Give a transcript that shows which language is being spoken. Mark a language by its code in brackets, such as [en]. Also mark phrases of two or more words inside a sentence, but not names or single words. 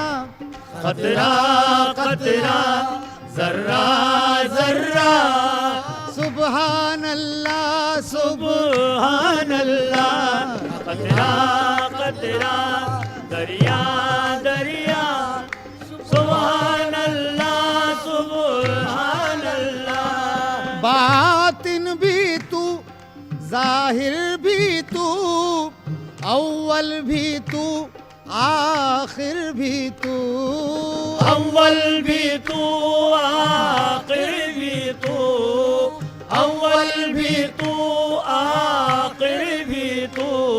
[ur] قطرہ قطرہ ذرہ ذرہ. [ar] سبحان الله سبحان الله. [ur] قطرہ قطرہ دریا دریا. [ar] سبحان الله سبحان الله. [ur] باطن بھی تو، ظاہر بھی تو، اول بھی تو، آخر بھی تو. اول بھی تو، آخر بھی تو. اول بھی تو، آخر بھی تو.